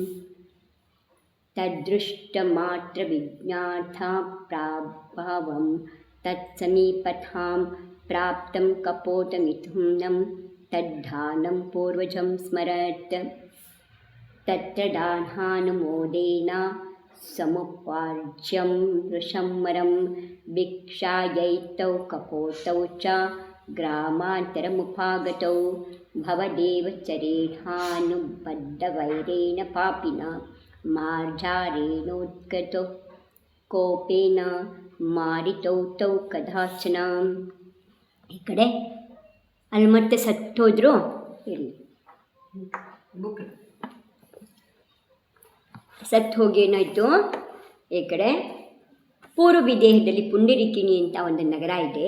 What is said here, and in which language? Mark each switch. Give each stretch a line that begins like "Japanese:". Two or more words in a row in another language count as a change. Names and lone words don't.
Sanskrit: तदृष्टमात्रविज्ञाता प्राभावं तत्समीपथां प्राप्तं कपोतमिथुनं तद्धानं पूर्वजं स्मरत् तत्र दानानुमोदेन समुपार्ज्यं वृषमरं भिक्षायैतौ कपोतौ च ग्रामान्तरमुपागतौ भवदेवचरेणानुबद्धवैरेण पापिना मार्जारेणोत्कटो ಕೋಪೇನ ಮಾರಿತೌತೌ ಕದಾಚನ.
Kannada: ಈ ಕಡೆ ಅಲ್ಲಿ ಮತ್ತೆ ಸತ್ತೋದ್ರು ಇರಲಿ, ಸತ್ತು ಹೋಗಿ ಏನಾಯಿತು, ಈ ಕಡೆ ಪೂರ್ವ ವಿದೇಹದಲ್ಲಿ ಪುಂಡರೀಕಿಣಿ ಅಂತ ಒಂದು ನಗರ ಇದೆ.